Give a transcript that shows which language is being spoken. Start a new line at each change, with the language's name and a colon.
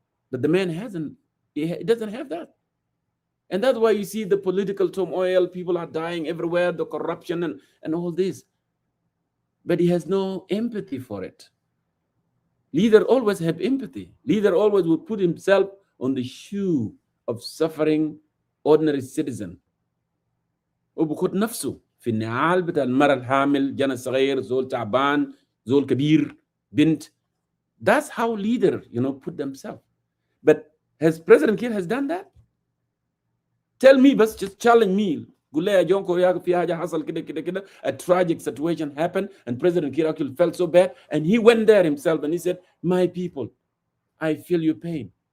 English: But the man he doesn't have that. And that's why you see the political turmoil, people are dying everywhere, the corruption and all this. But he has no empathy for it. Leader always have empathy. Leader always would put himself on the shoe of suffering ordinary citizen.
Arabic: وبخد نفسه في النعال بتاع المرأة الحامل جنى صغير زول تعبان زول كبير بنت.
English: That's how leader, put themselves. But has President Kiir has done that? Tell me, but just challenge me.
Arabic: قول لي يا جون كوريا في حاجة حصل كده
English: a tragic situation happened and President Kiir actually felt so bad and he went there himself and he said, my people, I feel your pain.